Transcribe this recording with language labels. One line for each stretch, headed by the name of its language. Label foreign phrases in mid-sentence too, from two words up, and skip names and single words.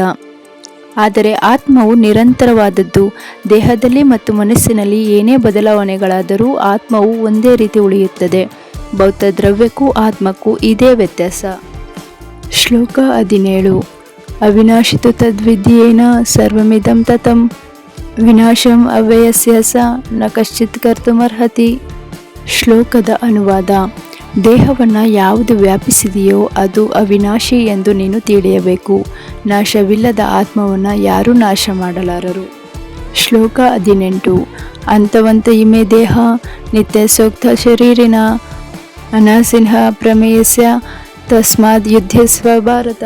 Kannada: ಆದರೆ ಆತ್ಮವು ನಿರಂತರವಾದದ್ದು. ದೇಹದಲ್ಲಿ ಮತ್ತು ಮನಸ್ಸಿನಲ್ಲಿ ಏನೇ ಬದಲಾವಣೆಗಳಾದರೂ ಆತ್ಮವು ಒಂದೇ ರೀತಿ ಉಳಿಯುತ್ತದೆ. ಭೌತ ದ್ರವ್ಯಕ್ಕೂ ಆತ್ಮಕ್ಕೂ ಇದೇ ವ್ಯತ್ಯಾಸ.
Sanskrit: ಶ್ಲೋಕ 17. ಅವಿನಾಶಿತು ತದ್ವಿದ್ಯೇನ ಸರ್ವಮಿದಂ ತತಂ ವಿನಾಶಂ ಅವ್ಯಯಸ್ಯ ಸ ನ ಕಶ್ಚಿತ್ ಕರ್ತುಮರ್ಹತಿ.
Kannada: ಶ್ಲೋಕದ ಅನುವಾದ. ದೇಹವನ್ನು ಯಾವುದು ವ್ಯಾಪಿಸಿದೆಯೋ ಅದು ಅವಿನಾಶಿ ಎಂದು ನೀನು ತಿಳಿಯಬೇಕು. ನಾಶವಿಲ್ಲದ ಆತ್ಮವನ್ನು ಯಾರೂ ನಾಶ ಮಾಡಲಾರರು. ಶ್ಲೋಕ 18.
Sanskrit: ಅಂತವಂತ ಇಮೆ ದೇಹ ನಿತ್ಯ ಸೂಕ್ತ ಶರೀರಿನ ಅನಾಸಿಂಹ ಪ್ರಮೇಯಸ್ಯ ತಸ್ಮಾದ್ ಯುದ್ಧಸ್ವ ಭಾರತ.